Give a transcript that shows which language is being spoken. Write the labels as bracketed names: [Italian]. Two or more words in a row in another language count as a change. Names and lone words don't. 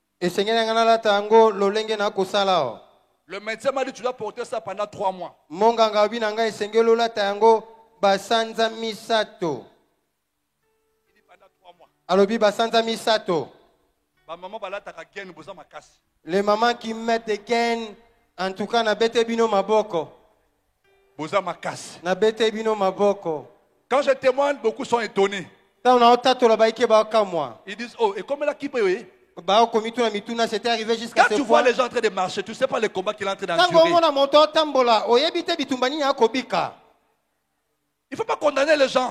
[French] Le médecin m'a dit, tu dois porter ça pendant 3 mois. Il dit pendant 3 mois. Les mamans qui mettent des gaines, en tout cas, [Lingala] na bete bino maboko. Na bete bino maboko. [French] Quand je témoigne, beaucoup sont étonnés. Ils disent, oh, et comme là qui peut, quand tu vois les gens en train de marcher, tu ne sais pas les combats qu'il est en train d'endurer. Il ne faut pas condamner les gens.